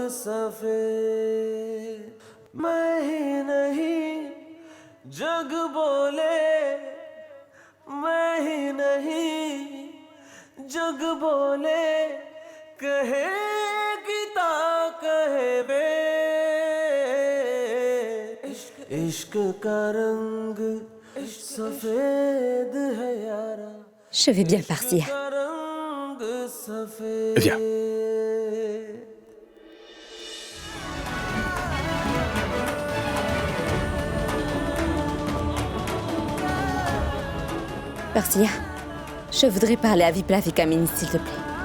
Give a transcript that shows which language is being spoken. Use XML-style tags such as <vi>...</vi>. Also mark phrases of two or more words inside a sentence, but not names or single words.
<hi>सफेद मैं ही नहीं जग बोले मैं ही नहीं जग बोले कहे गीता कहे बे इश्क का रंग सफेद है यारा</hi> <fr>Je vais bien, Parsia. Viens. Parsia, je voudrais parler à Viplav et Kamini, s'il te plaît.</fr>